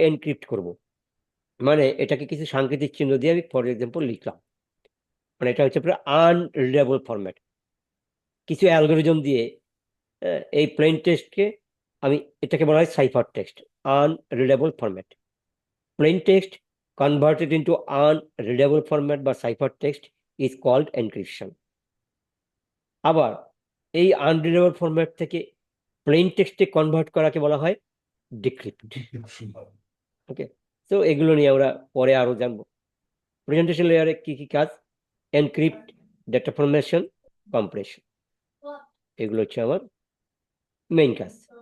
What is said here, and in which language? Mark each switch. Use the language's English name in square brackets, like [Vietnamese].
[Bangla] Encrypt করব, মানে এটাকে কিছু সাংকেতিক চিহ্ন দিয়ে আমি ফর এক্সাম্পল লিখলাম, মানে এটা হচ্ছে পুরো আনরিডেবল ফরম্যাট। কিছু অ্যালগোরিদম দিয়ে এই প্লেন টেক্সটকে আমি, এটাকে বলা হয় cipher text, আনরিডেবল format. [English] Plain text converted into unreadable format বা cipher text is called encryption. [Bangla] আবার এই আনরিডেবল ফরম্যাট থেকে প্লেন টেক্সটে কনভার্ট করাকে বলা হয় ডিক্রিপ্ট। ওকে, তো এগুলো নিয়ে আমরা পরে আরো জানবো। প্রেজেন্টেশন লেয়ারে কি কি কাজ? এনক্রিপ্ট, ডেটা ফরমেশন, কম্প্রেশন, এগুলো হচ্ছে আমার মেইন কাজ।